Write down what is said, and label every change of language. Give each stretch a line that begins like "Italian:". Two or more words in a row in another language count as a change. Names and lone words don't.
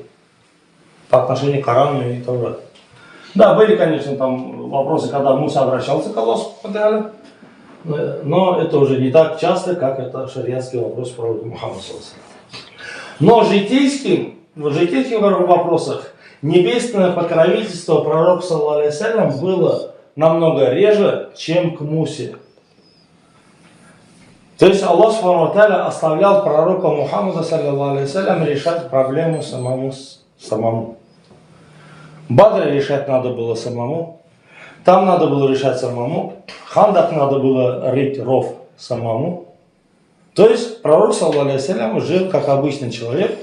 Russian: По отношению к Корану и Таврату. Да, были, конечно, там вопросы, когда Муса обращался к Аллаху, но это уже не так часто, как это шариатский вопрос пророка Мухаммада. Но в житейских вопросах небесное покровительство пророка,
Arabic: صلى الله عليه وسلم,
Russian: было намного реже, чем к Мусе. То есть Аллах
Arabic: سبحانه وتعالى
Russian: оставлял пророка Мухаммада
Arabic: صلى الله عليه وسلم
Russian: решать проблему самому. Бадр решать надо было самому. Там надо было решать самому. Хандак надо было рыть ров самому. То есть пророк
Arabic: صلى الله عليه وسلم
Russian: жил как обычный человек.